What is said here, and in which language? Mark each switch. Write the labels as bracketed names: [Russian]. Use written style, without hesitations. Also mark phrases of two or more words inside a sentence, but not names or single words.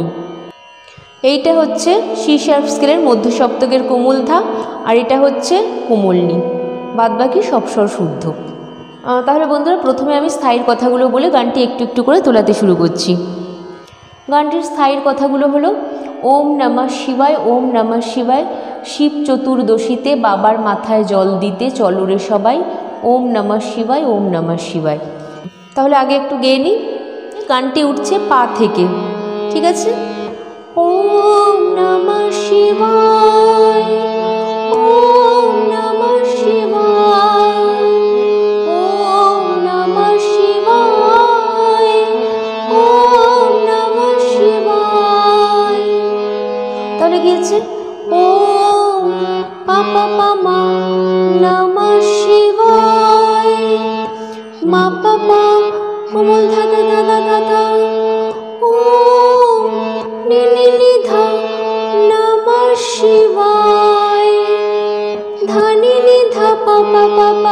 [Bangla] এইটা হচ্ছে [English] C sharp [Bangla] স্কেলের মধ্য সপ্তকের কোমল ধা আর এটা হচ্ছে কোমল নি, বাদবাকি সব স্বর শুদ্ধ। তাহলে বন্ধুরা প্রথমে আমি স্থায়ীর কথাগুলো বলে গানটি একটু করে তোলাতে শুরু করছি। গানটির স্থায়ীর কথাগুলো হলো [Sanskrit] ॐ नमः शिवाय ॐ नमः शिवाय, [Bangla] শিব চতুর্দশীতে বাবার মাথায় জল দিতে চলো রে সবাই, [Sanskrit] ॐ नमः शिवाय ॐ नमः शिवाय। [Bangla] তাহলে আগে একটু গেয়ে নিই। গানটি উঠছে পা থেকে, ঠিক আছে? [Sanskrit] ॐ नमः शिवाय ॐ नमः शिवाय ॐ नमः शिवाय ॐ नमः शिवाय। [Bangla] তাহলে কি হচ্ছে ওম পা পা পা মা [Sanskrit] नमः शिवाय [Bangla] মা পা পা কোমল ধা ধা ধা ধা ধা ধা ওম নি নি নি ধা [Sanskrit] नमः शिवाय [Bangla] ধা নি নি ধা পা পা পা পা।